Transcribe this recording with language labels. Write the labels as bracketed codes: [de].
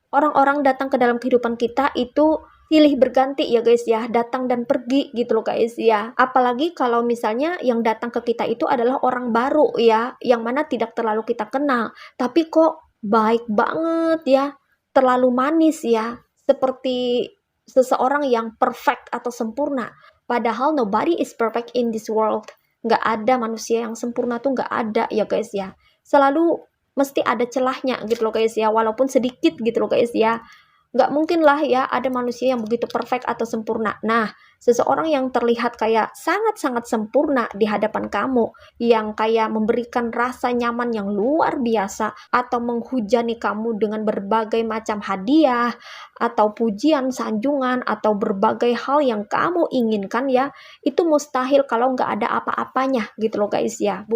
[id] Orang-orang datang ke dalam kehidupan kita itu silih berganti ya guys ya, datang dan pergi gitu loh guys ya. Apalagi kalau misalnya yang datang ke kita itu adalah orang baru ya, yang mana tidak terlalu kita kenal, tapi kok baik banget ya, terlalu manis ya, seperti seseorang yang perfect atau sempurna. [en] Padahal nobody is perfect in this world. [id] Nggak ada manusia yang sempurna tuh, nggak ada ya guys ya. Selalu mesti ada celahnya gitu loh guys ya, walaupun sedikit gitu loh guys ya. Nggak mungkin lah ya ada manusia yang begitu perfect atau sempurna. Nah, seseorang yang terlihat kayak sangat-sangat sempurna di hadapan kamu, yang kayak memberikan rasa nyaman yang luar biasa, atau menghujani kamu dengan berbagai macam hadiah, atau pujian, sanjungan, atau berbagai hal yang kamu inginkan ya, itu mustahil kalau nggak ada apa-apanya gitu loh guys ya.